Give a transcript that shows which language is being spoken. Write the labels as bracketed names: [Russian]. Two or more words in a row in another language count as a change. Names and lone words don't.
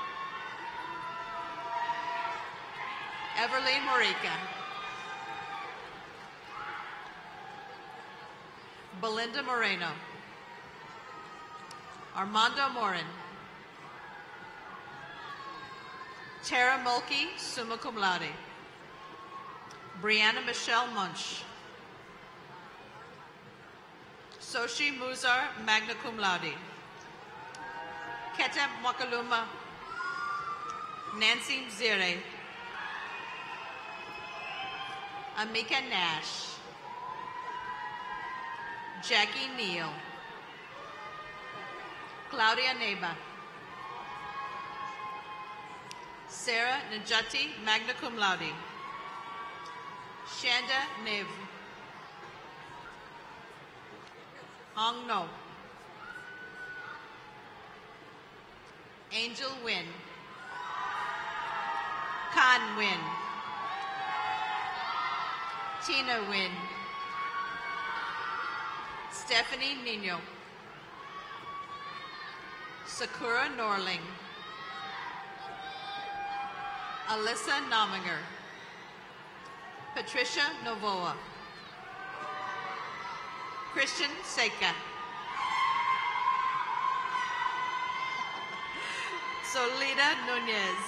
[English] Everly Morica. Belinda Moreno. Armando Morin. Tara Mulkey, [Latin] summa cum laude. [English] Brianna Michelle Munch. Soshi Muzar, [Latin] magna cum laude. [English] Keta Mwakaluma. Nancy Mzire. Amika Nash. Jackie Neal. Claudia Neba. Sarah Najati, [Latin] magna cum laude. [English] Shanda Nev. Hong No. Angel Win. Khan Win. Tina Win. Stephanie Nino. Sakura Norling. Alyssa Nominger. Patricia Novoa. Christian Seika. Solida Nunez.